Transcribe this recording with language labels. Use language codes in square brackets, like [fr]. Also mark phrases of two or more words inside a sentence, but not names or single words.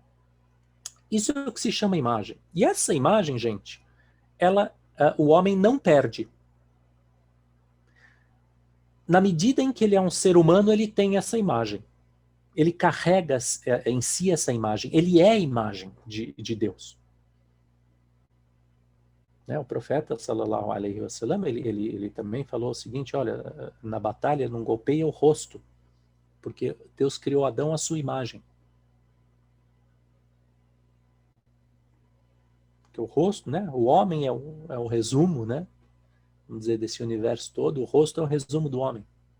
[pt] Isso é o que se chama imagem. E essa imagem, gente, o homem não perde. Na medida em que ele é um ser humano, ele tem essa imagem. Ele carrega em si essa imagem. Ele é a imagem de Deus. Né? O profeta, [ar] صلى الله عليه وسلم, [pt] ele também falou o seguinte, olha, na batalha não golpeia o rosto, porque Deus criou Adão à sua imagem. Porque o rosto, né? O homem é o resumo, né? Vamos dizer, desse universo todo, o rosto é o resumo do homem.